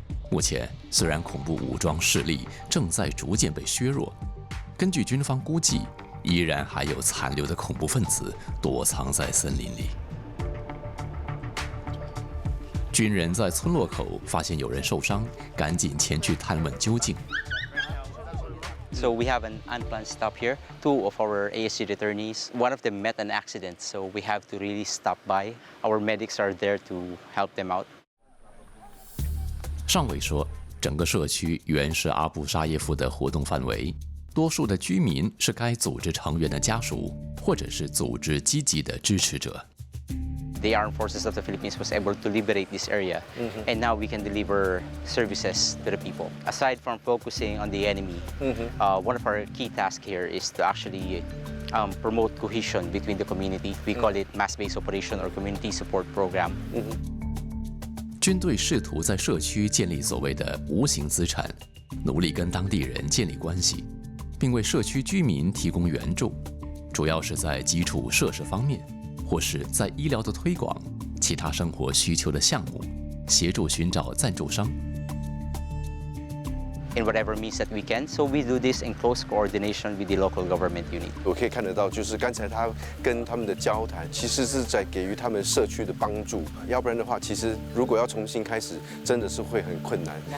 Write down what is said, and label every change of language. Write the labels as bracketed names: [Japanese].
[Chinese] 目前，虽然恐怖武装势力正在逐渐被削弱，根据军方估计，依然还有残留的恐怖分子躲藏在森林里。军人在村落口发现有人受伤，赶紧前去探问究竟。 [English] So we have an unplanned stop here. 2 of our ASC returnees, one of them met an accident, so we have to really stop by. Our medics are there to help them out. [Chinese] 上尉说，整个社区原是阿布沙耶夫的活动范围，多数的居民是该组织成员的家属，或者是组织积极的支持者。 [English] The armed forces of the Philippines was able to liberate this area, and now we can deliver services to the people. Aside from focusing on the enemy, one of our key tasks here is to actually promote cohesion between the community. We call it mass-based operation or community support program. [Chinese] 军队试图在社区建立所谓的无形资产，努力跟当地人建立关系，并为社区居民提供援助，主要是在基础设施方面，或是在医疗的推广、其他生活需求的项目，协助寻找赞助商。 [English] In whatever means that we can, so we do this in close coordination with the local government unit. [Chinese] 我可以看得到，就是刚才他跟他们的交谈，其实是在给予他们社区的帮助。要不然的话，其实如果要重新开始，真的是会很困难。